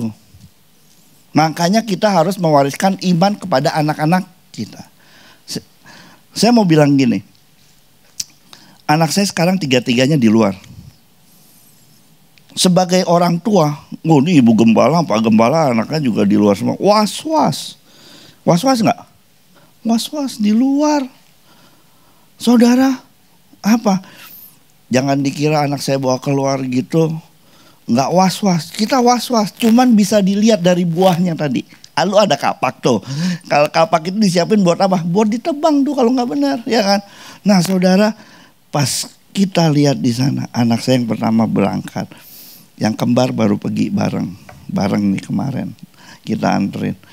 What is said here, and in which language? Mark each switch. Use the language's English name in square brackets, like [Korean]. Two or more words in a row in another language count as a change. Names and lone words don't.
[Indonesian] Makanya kita harus mewariskan iman kepada anak-anak kita. Saya mau bilang gini. Anak saya sekarang 3-3-nya di luar. Sebagai orang tua, ini ibu gembala, pak gembala, anaknya juga di luar semua. Was-was. Was-was nggak? Was-was di luar. Saudara, apa? Jangan dikira anak saya bawa keluar gitu, nggak was-was. Kita was-was, cuman bisa dilihat dari buahnya tadi. Lalu ada kapak tuh. Kalau kapak itu disiapin buat apa? Buat ditebang tuh kalau nggak benar, ya kan? Nah saudara, pas kita lihat di sana, anak saya yang pertama berangkat, yang kembar baru pergi bareng nih kemarin, kita anterin.